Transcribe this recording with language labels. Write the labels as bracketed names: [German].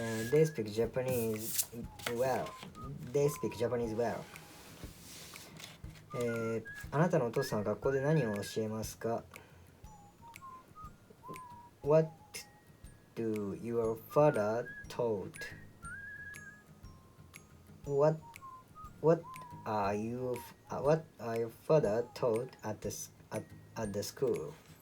[English] They speak Japanese well. They speak Japanese well. [Japanese] あなたのお父さんは学校で何を教えますか？ [English] What do your father taught? What are your father taught at the school?